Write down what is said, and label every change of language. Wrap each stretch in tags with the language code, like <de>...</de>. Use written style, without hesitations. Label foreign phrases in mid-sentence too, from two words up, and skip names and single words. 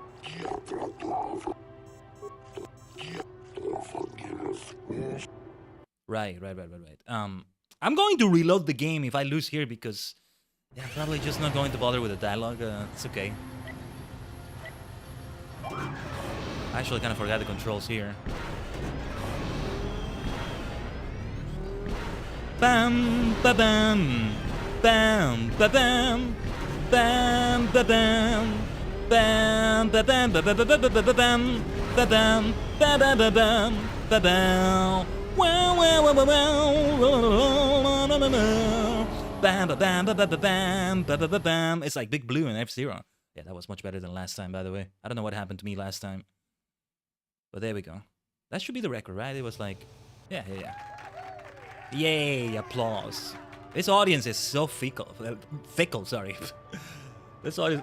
<en>Right. I'm going to reload the game if I lose here because... yeah, I'm probably just not going to bother with the dialogue. It's okay. I actually kind of forgot the controls here. Bam, ba bam, bam, ba bam, bam, ba bam, bam, ba bam, ba ba ba ba ba ba bam, ba bam, ba ba ba bam, ba bam. Wow, wow, wow, wow, wow, bam, ba bam, ba ba ba bam, ba ba ba bam. It's like Big Blue in F-Zero. Yeah, that was much better than last time, by the way. I don't know what happened to me last time. But there we go. That should be the record, right? It was like... yeah. Yay, applause. This audience is so fickle, sorry. This audience...</en>